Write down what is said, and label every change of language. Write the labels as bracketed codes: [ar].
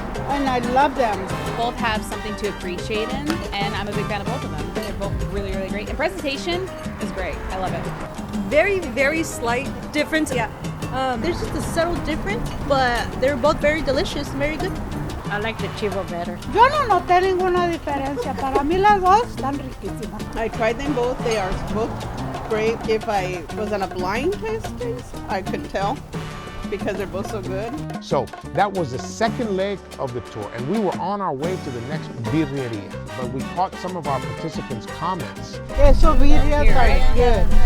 [en] and I love them. Both have something to appreciate in, and I'm a big fan of both of them. They're both really, really great. And presentation is great. I love it. Very, very slight difference. Yeah. There's just a subtle difference, but they're both very delicious, very good. I like the chivo better. [es] Yo no noté ninguna diferencia. Para mí las dos están riquísimas. [en] I tried them both. They are both great. If I was on a blind taste, I could tell because they're both so good. So that was the second leg of the tour, and we were on our way to the next birreria, but we caught some of our participants' comments. QuesaBirrias are good. They're